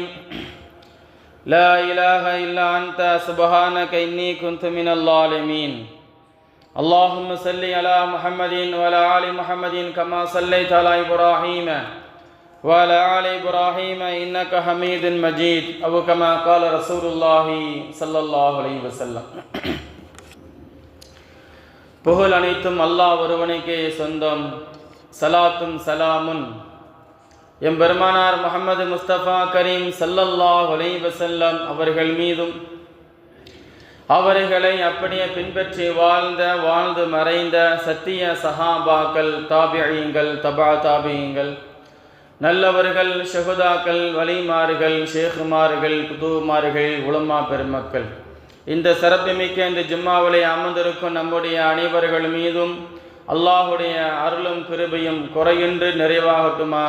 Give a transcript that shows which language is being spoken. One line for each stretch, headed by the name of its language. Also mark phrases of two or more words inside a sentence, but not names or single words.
Arabic: لا إله إلا أنت سبحانك إني كنت من الظالمين. اللهم صل على محمد وعلى آل محمد كما صليت على إبراهيم وعلى آل إبراهيم إنك حميد مجيد أو كما قال رسول الله صلى الله عليه وسلم.
Tamil: புகழ் அனைத்தும் அல்லாஹ் ஒருவனுக்கே சொந்தம். சலாத்தும் சலாமுன் எம்பெருமானார் முஹம்மது முஸ்தபா கரீம்
Arabic: صلى الله عليه وسلم
Tamil: அவர்கள் மீதும் அவர்களை அப்படியே பின்பற்றி வாழ்ந்து மறைந்த சத்திய சஹாபாக்கள், தாபிஈங்கள், தபா தாபிஈங்கள், நல்லவர்கள், ஷஹுதாக்கள், வலிமார்கள், ஷேகுமார்கள், குதுமார்கள், உலமா பெருமக்கள், இந்த சிறப்புமிக்க இந்த ஜும்மாவிலே அமர்ந்திருக்கும் நம்முடைய அனைவர்கள் மீதும் அல்லாஹுடைய அருளும் கிருபையும் குறையின்றி நிறைவாகட்டுமாக.